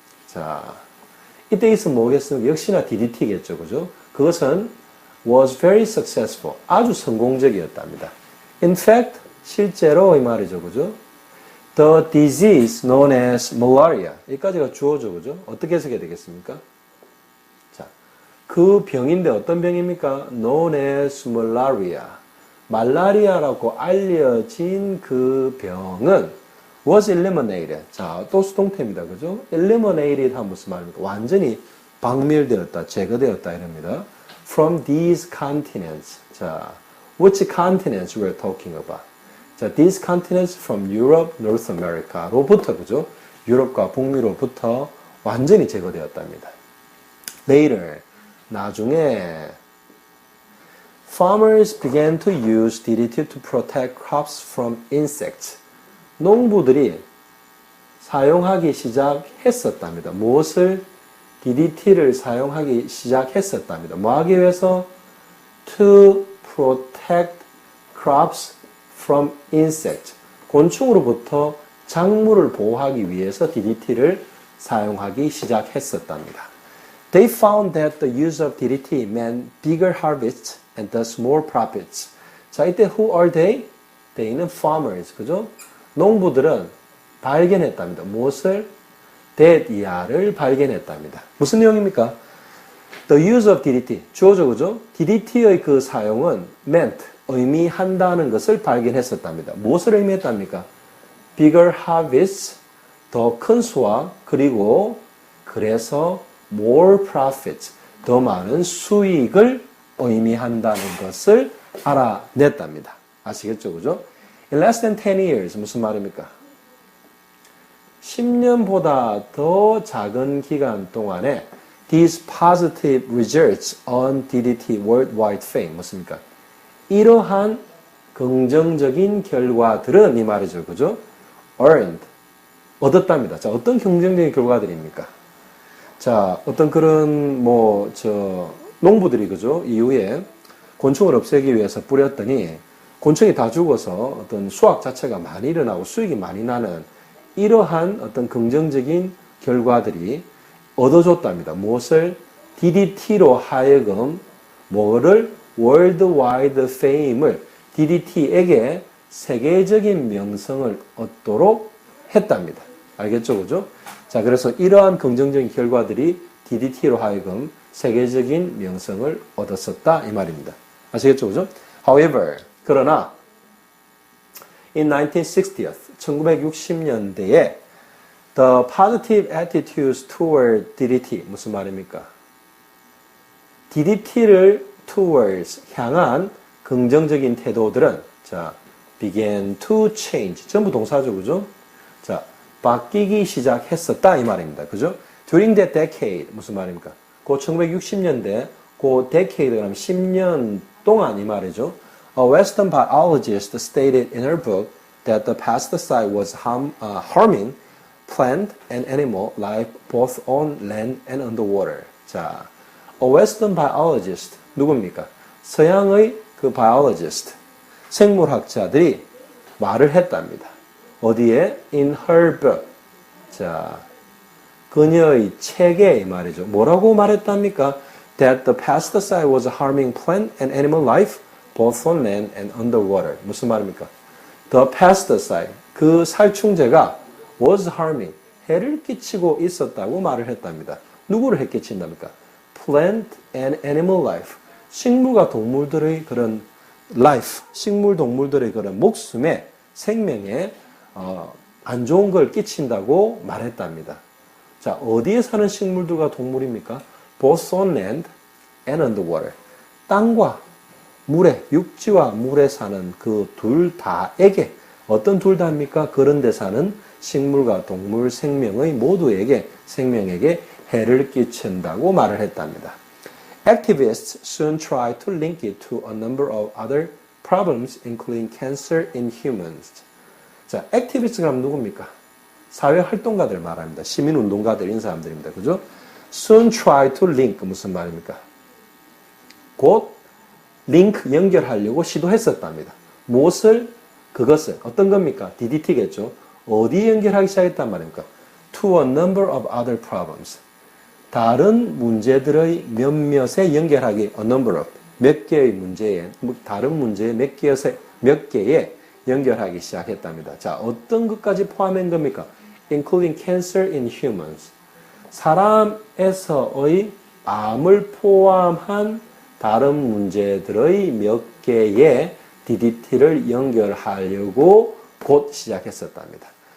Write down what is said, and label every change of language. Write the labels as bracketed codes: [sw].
[ko] 자, 이때 있으면 뭐겠습니까? 역시나 DDT겠죠. 그죠? 그것은 [en] was very successful. [ko] 아주 성공적이었답니다. [en] In fact, [ko] 실제로 이 말이죠. 그죠? [en] The disease known as malaria. [ko] 여기까지가 주어죠. 그죠? 어떻게 해석해야 되겠습니까? 자, 그 병인데 어떤 병입니까? [en] Known as malaria. [ko] 말라리아라고 알려진 그 병은 [en] was eliminated. [ko] 자, 또 수동태입니다. 그죠? eliminated 하면 무슨 말입니까? 완전히 박멸되었다, 제거되었다 이럽니다. [en] From these continents. 자, which continents we're talking about? 자, these continents from Europe, [ko] North America로부터, 그죠? 유럽과 북미로부터 완전히 제거되었답니다. [en] Later, [ko] 나중에 [en] farmers began to use DDT to protect crops from insects. [ko] 농부들이 사용하기 시작했었답니다. 무엇을? DDT를 사용하기 시작했었답니다. 뭐 하기 위해서? [en] To protect crops from insects. [ko] 곤충으로부터 작물을 보호하기 위해서 DDT를 사용하기 시작했었답니다. [en] They found that the use of DDT meant bigger harvests and thus more profits. [ko] 자, 이때 [en] who are they? They는 farmers. [ko] 그죠? 농부들은 발견했답니다. 무엇을? that 이하를 발견했답니다. 무슨 내용입니까? [en] The use of DDT. [ko] 주어죠, 그죠? DDT의 그 사용은 meant, 의미한다는 것을 발견했었답니다. 무엇을 의미했답니까? [en] Bigger harvests, [ko] 더 큰 수확, 그리고 그래서 [en] more profits, [ko] 더 많은 수익을 의미한다는 것을 알아냈답니다. 아시겠죠, 그죠? [en] In less than 10 years, [ko] 무슨 말입니까? 10년보다 더 작은 기간 동안에 [en] these positive results on DDT worldwide fame, [ko] 무엇입니까? 이러한 긍정적인 결과들은 이 말이죠, 그죠? earned, 얻었답니다. 자, 어떤 긍정적인 결과들입니까? 자, 어떤 그런 농부들이 그죠? 이후에 곤충을 없애기 위해서 뿌렸더니 곤충이 다 죽어서 어떤 수확 자체가 많이 일어나고 수익이 많이 나는 이러한 어떤 긍정적인 결과들이 얻어줬답니다. 무엇을? DDT로 하여금 뭐를? worldwide fame을 DDT에게 세계적인 명성을 얻도록 했답니다. 알겠죠? 그죠? 자, 그래서 이러한 긍정적인 결과들이 DDT로 하여금 세계적인 명성을 얻었었다 이 말입니다. 아시겠죠? 그죠? [en] However, [ko] 그러나 [en] in 1960th, [ko] 1960년대에 [en] the positive attitudes toward DDT, [ko] 무슨 말입니까? DDT를 towards, 향한 긍정적인 태도들은 자, [en] began to change, [ko] 전부 동사죠, 그죠? 자, 바뀌기 시작했었다 이 말입니다. 그죠? [en] During that decade, [ko] 무슨 말입니까? 그 1960년대, 그 decade, 그럼 10년 동안 이 말이죠. [en] A Western biologist stated in her book that the pesticide was harming plant and animal life both on land and underwater. 자, a Western biologist, [ko] 누굽니까? 서양의 그 biologist, 생물학자들이 말을 했답니다. 어디에? [en] In her book. [ko] 자, 그녀의 책에 이 말이죠. 뭐라고 말했답니까? [en] That the pesticide was harming plant and animal life both on land and underwater. [ko] 무슨 말입니까? [en] The pesticide, [ko] 그 살충제가 [en] was harming, [ko] 해를 끼치고 있었다고 말을 했답니다. 누구를 해 끼친답니까? [en] Plant and animal life, [ko] 식물과 동물들의 그런 life, 식물 동물들의 그런 목숨에, 생명에 안 좋은 걸 끼친다고 말했답니다. 자, 어디에 사는 식물들과 동물입니까? [en] Both on land and underwater. [ko] 땅과 물에, 육지와 물에 사는 그 둘 다에게, 어떤 둘 다입니까? 그런 데 사는 식물과 동물 생명의 모두에게, 생명에게 해를 끼친다고 말을 했답니다. [en] Activists soon tried to link it to a number of other problems including cancer in humans. [ko] 자, activists 그럼 누굽니까? 사회활동가들 말합니다. 시민운동가들 이런 사람들입니다. 그죠? [en] soon try to link [ko] 무슨 말입니까? 곧 링크 연결하려고 시도했었답니다. 무엇을? 그것을 어떤 겁니까? DDT겠죠. 어디 연결하기 시작했단 말입니까? [en] To a number of other problems. [ko] 다른 문제들의 몇몇에 연결하기 [en] a number of [ko] 몇 개의 문제에 다른 문제의 몇 개에 연결하기 시작했답니다. 자, 어떤 것까지 포함한 겁니까? [en] Including cancer in humans. [ko] 사람에서의 암을 포함한 다른 문제들의 몇 개의 DDT를 연결하려고 곧 시작했었답니다.